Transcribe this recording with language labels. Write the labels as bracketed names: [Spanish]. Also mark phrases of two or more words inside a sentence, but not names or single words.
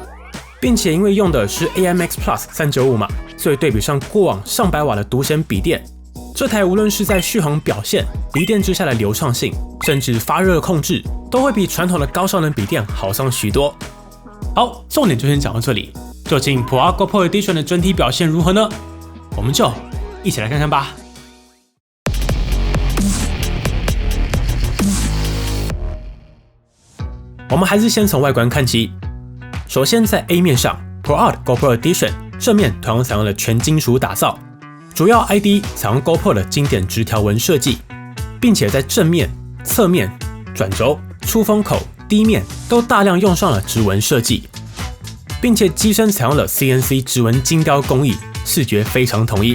[Chinese] 並且因為用的是 AI Max Plus 395嘛，所以對比上過往上百瓦的獨顯筆電，這台無論是在續航表現、離電之下的流暢性，甚至發熱控制，都會比傳統的高效能筆電好上許多。好，重點就先講到這裡。究竟 ProArt GoPro Edition 的整體表現如何呢？我們就一起來看看吧。我們還是先從外觀看起。首先，在 A 面上 ，ProArt GoPro Edition 正面同樣採用了全金屬打造，主要 ID 採用 GoPro 的經典直條紋設計，並且在正面、側面、轉軸、出風口、低面都大量用上了直紋設計，並且機身採用了 CNC 直紋精雕工藝，視覺非常統一。